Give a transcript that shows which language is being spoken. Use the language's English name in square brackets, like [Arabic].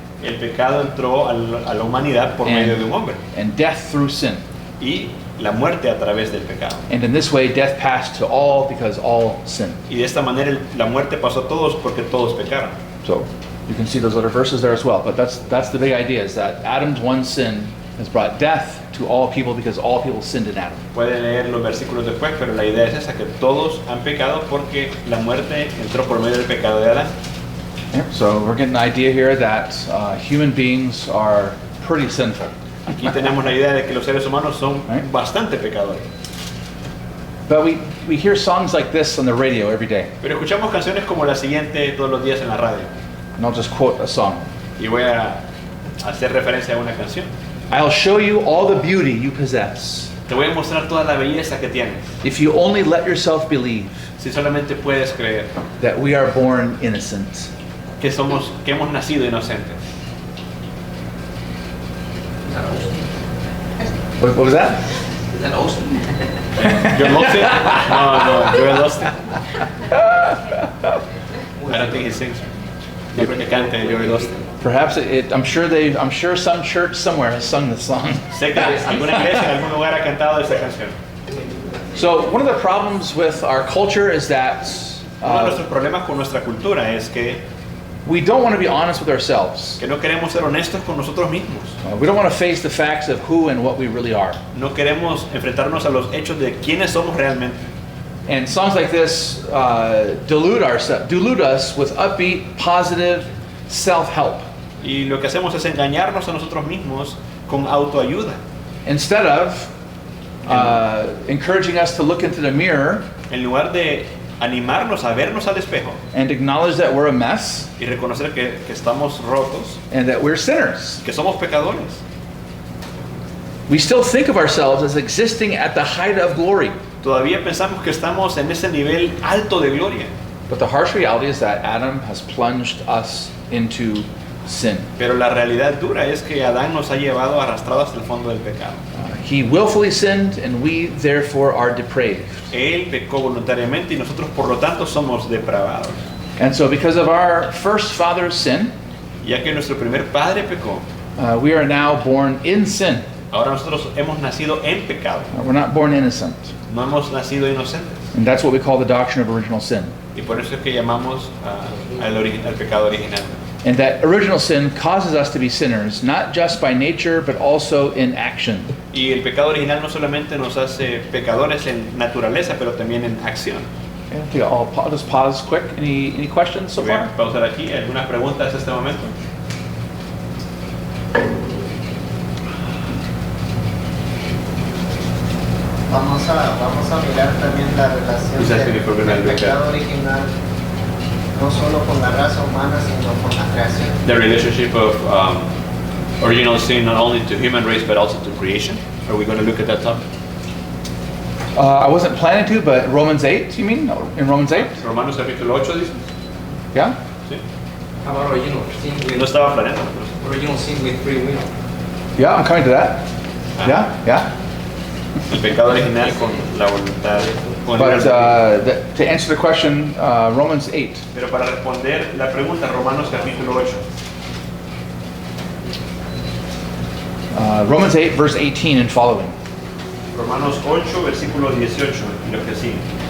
[Spanish] El pecado entró a la humanidad por medio de un hombre [English] and death through sin. [Spanish] y la muerte a través del pecado. [English] And in this way, death passed to all because all sinned. [Spanish] Y de esta manera la muerte pasó a todos porque todos pecaron. [English] So you can see those other verses there as well. But that's the big idea, is that Adam's one sin has brought death to all people because all people sinned in Adam. [Spanish] Pueden leer los versículos después, pero la idea es esa, que todos han pecado porque la muerte entró por medio del pecado de Adán. [English] So we're getting an idea here that human beings are pretty sinful. [Spanish] Aquí tenemos la idea de que los seres humanos son [English] Right. [Spanish] bastante pecadores. [English] But we hear songs like this on the radio every day. [Spanish] Pero escuchamos canciones como la siguiente todos los días en la radio. [English] And I'll just quote a song. [Spanish] Y voy a hacer referencia a una canción. [English] I'll show you all the beauty you possess [Spanish] Te voy a mostrar toda la belleza que tienes, [English] if you only let yourself believe [Spanish] si solamente puedes creer [English] that we are born innocent. [Spanish] que hemos nacido inocentes. [English] What was that? Is that Austin? Joel Austin? No, Joel Austin. I don't think he sings. [Spanish] No creo que cante Joel Austin. [English] Perhaps I'm sure some church somewhere has sung this song. [Spanish] Sé que alguna iglesia en algún lugar ha cantado esta canción. [English] So one of the problems with our culture is that [Spanish] Uno de nuestros problemas con nuestra cultura es que [English] we don't want to be honest with ourselves. [Spanish] que no queremos ser honestos con nosotros mismos. [English] We don't want to face the facts of who and what we really are. [Spanish] No queremos enfrentarnos a los hechos de quiénes somos realmente. [English] And songs like this delude us with upbeat, positive self-help. [Spanish] Y lo que hacemos es engañarnos a nosotros mismos con autoayuda. [English] Instead of encouraging us to look into the mirror [Spanish] En lugar de animarnos a vernos al espejo [English] and acknowledge that we're a mess [Spanish] y reconocer que estamos rotos, [English] and that we're sinners. [Spanish] que somos pecadores. [English] We still think of ourselves as existing at the height of glory. [Spanish] Todavía pensamos que estamos en ese nivel alto de gloria. [English] But the harsh reality is that Adam has plunged us into sin. [Spanish] Pero la realidad dura es que Adán nos ha llevado arrastrados hasta el fondo del pecado. [English] He willfully sinned, and we therefore are depraved. [Spanish] Él pecó voluntariamente y nosotros por lo tanto somos depravados. [English] And so because of our first father's sin, [Spanish] Ya que nuestro primer padre pecó, [English] we are now born in sin. [Spanish] ahora nosotros hemos nacido en pecado. [English] We're not born innocent. [Spanish] No hemos nacido inocentes. [English] And that's what we call the doctrine of original sin. [Spanish] Y por eso es que llamamos al pecado original. [English] And that original sin causes us to be sinners, not just by nature, but also in action. [Spanish] Y el pecado original no solamente nos hace pecadores en naturaleza, pero también en acción. [English] Okay, I'll just pause quick. Any questions so [Spanish] Voy a [English] far? [Spanish] pausar aquí. ¿Algunas preguntas a este momento? Vamos a mirar también la relación Quizás que mi problema del es pecado original, no solo con la raza humana, sino con la creación. [English] The relationship of original sin not only to human race but also to creation. Are we going to look at that topic? I wasn't planning to, but Romans 8, you mean? No, in Romans 8? [Spanish] Romanos capítulo 8 dice. [English] Yeah? [Spanish] ¿Sí? [English] How about original sin [Spanish] No [English] with, [Spanish] estaba planeando. Pero [English] original sin with free will? Yeah, I'm coming to that. Yeah, yeah. [Spanish] el pecado original con la voluntad. Con [English] But [Spanish] el- [English] to answer the question, Romans 8. [Spanish] Pero para responder la pregunta, Romanos capítulo 8. [English] Romans 8, verse 18 and following. [Spanish] Romanos 8, versículo 18 y lo que sigue.